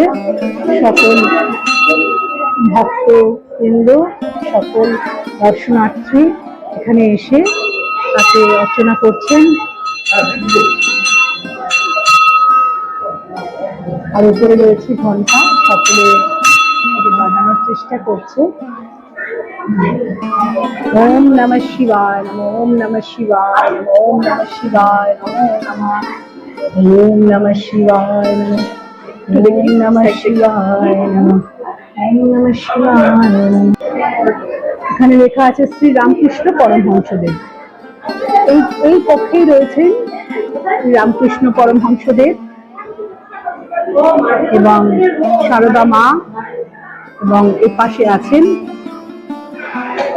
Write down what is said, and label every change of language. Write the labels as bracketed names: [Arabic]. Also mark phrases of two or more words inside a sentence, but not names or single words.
[Bangla] সকল ভক্ত বৃন্দ, সকল দর্শনার্থী এখানে এসে তাকে অর্চনা করছেন। আর উপরে রয়েছে ঘন্টা, সকলে বাজানোর চেষ্টা করছে। [Sanskrit] ॐ नमः शिवाय नमः, ॐ नमः शिवाय नमः, ॐ नमः शिवाय नमः नमः, ॐ नमः शिवाय नमः, ॐ नमः शिवाय नमः, ॐ नमः शिवाय नमः। [Bangla] এখানে লেখা আছে শ্রী রামকৃষ্ণ পরমহংসদেব। এই কক্ষেই রয়েছেন শ্রী রামকৃষ্ণ পরমহংসদেব এবং সারদা মা, এবং এর পাশে আছেন